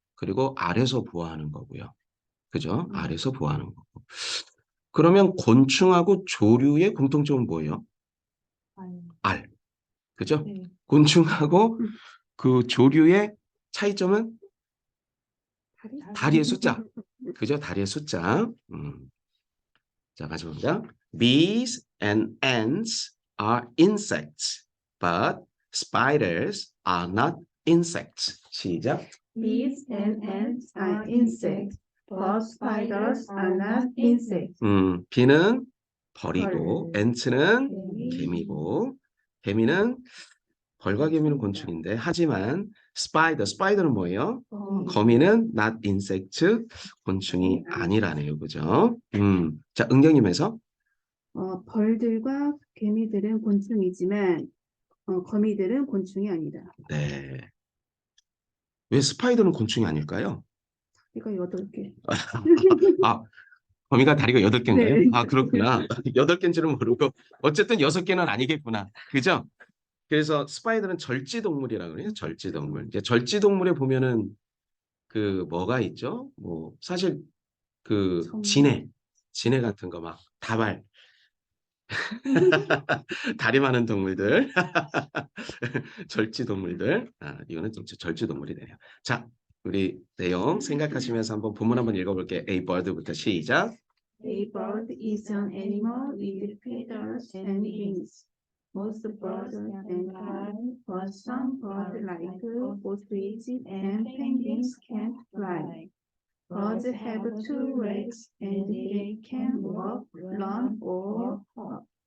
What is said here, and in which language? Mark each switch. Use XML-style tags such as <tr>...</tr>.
<ko>그리고 알에서 부화하는 거고요. 그죠? 알에서 부화하는 거고. 그러면 곤충하고 조류의 공통점은 뭐예요? 알. 그죠? 네. 곤충하고 그 조류의 차이점은 다리의 숫자. 그죠? 다리의 숫자. 자, 마지막입니다.</ko> <en>Bees and ants are insects, but spiders are not insects.</en> <ko>시작.</ko> <en>Bees and ants are insects, but spiders are not insects.</en> <ko>비는 벌이고, 벌. ant는 개미. 개미고, 개미는 벌과 개미는 곤충인데, 하지만 스파이더는 뭐예요? 거미는</ko> <en>not insect,</en> <ko>곤충이 아니라네요. 그죠? 자, 은경님에서 벌들과 개미들은 곤충이지만 거미들은 곤충이 아니다. 네. 왜 스파이더는 곤충이 아닐까요? 이거 8개. 아, 거미가 다리가 8개인가요? 네. 아, 그렇구나. 8개인지는 모르고 어쨌든 6개는 아니겠구나. 그죠? 그래서 스파이더는 절지동물이라고 그래요. 절지동물. 이제 절지동물에 보면은 그 뭐가 있죠? 뭐 사실 그 지네 같은 거 막 다발 다리 많은 동물들 절지동물들. 이거는 좀 절지동물이 되네요. 자, 우리 내용 생각하시면서 한번 본문 한번 읽어볼게요. A bird부터 시작.</ko> <en>A bird is an animal with feathers and wings. Most birds can fly, but some birds like ostriches and penguins can't fly. Birds have 2 legs and they can walk, run, or hop.</en>